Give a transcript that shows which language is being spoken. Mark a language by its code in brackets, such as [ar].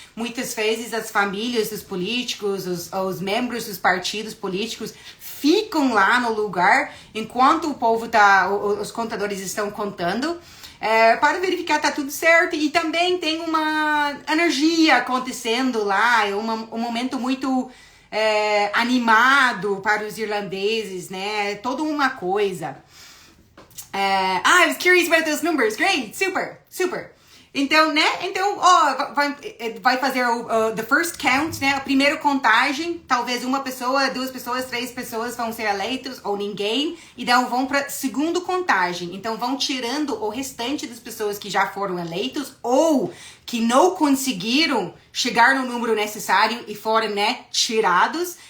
[pt] Muitas vezes as famílias dos políticos, os membros dos partidos políticos ficam lá no lugar enquanto o povo os contadores estão contando. Para verificar tá tudo certo, e também tem uma energia acontecendo lá, um momento muito animado para os irlandeses, né? Toda uma coisa. [en] I was curious about those numbers. [pt] Great, super, super. Então, né? Então, vai fazer [en] the first count, [pt] né? A primeira contagem. Talvez uma pessoa, 2 pessoas, 3 pessoas vão ser eleitos ou ninguém. E então vão para segunda contagem. Então vão tirando o restante das pessoas que já foram eleitos ou que não conseguiram chegar no número necessário e foram, né, tirados.